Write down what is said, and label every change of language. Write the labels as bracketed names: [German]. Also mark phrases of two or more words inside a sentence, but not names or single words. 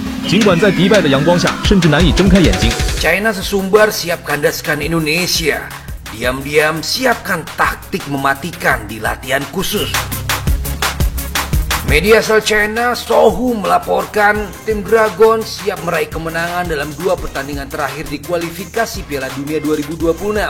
[Chinese] 尽管在迪拜的阳光下，甚至难以睁开眼睛。 [Indonesian] China sesumbar siap kandaskan Indonesia. Diam-diam siapkan taktik mematikan di latihan khusus. Media asal China, Sohu, melaporkan tim Dragon siap meraih kemenangan dalam 2 pertandingan terakhir di kualifikasi Piala Dunia 2026.